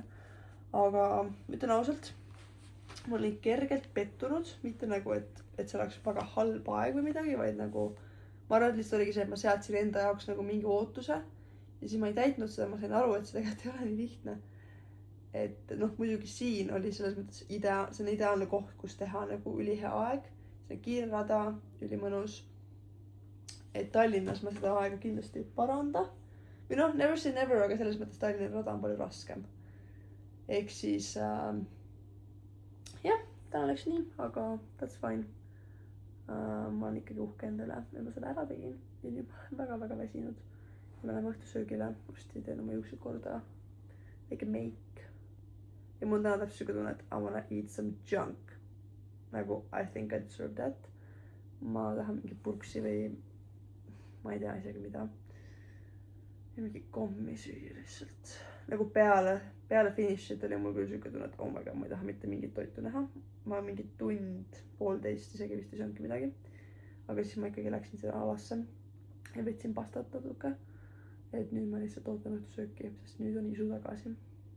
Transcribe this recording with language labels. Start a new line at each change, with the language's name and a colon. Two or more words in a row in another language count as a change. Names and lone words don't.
Estonian: Aga ütlen ausalt, ma olin kergelt pettunud, mitte nagu, et see oleks väga halb aeg või midagi, vaid nagu ma arvan, et lihtsalt oligi see, et ma seadsin enda jaoks nagu mingi ootuse ja siis ma ei täitnud seda, ma sain aru, et see tegelikult ei ole nii lihtne. Et noh, muidugi siin oli selles mõttes see on ideaalne koht, kus teha nagu ülihea aeg, see on kiire rada, ülimõnus. Et Tallinnas ma seda aega kindlasti ei paranda. Või noh,
English: never say never,
Estonian: aga selles mõttes Tallinna rada on palju raskem. Ehk siis, jah, täna läks nii, aga
English: that's fine.
Estonian: Ma olen ikkagi uhke endale, et ma seda ära tegin. Ja nüüd ma olen väga-väga väsinud. Me läheme õhtusöögile, varsti teen oma juuksed korda. Väike make. Ja mul täna täpselt siuke tunne, et
English: I wanna eat some junk. Nagu, I think I deserve that.
Estonian: Ma tahan mingi purksi või ma ei tea isegi mida. Ja mingi kommi süüa lihtsalt. Nagu peale finishit oli mul küll siuke tunne, et
English: oh my god,
Estonian: ma ei taha mitte mingit toitu näha. Ma mingi tund, 1,5 isegi vist ei söönudki midagi. Aga siis ma ikkagi läksin sinna alasse ja võtsin pastat natuke. Et nüüd ma lihtsalt ootan õhtusööki, sest nüüd on isu tagasi.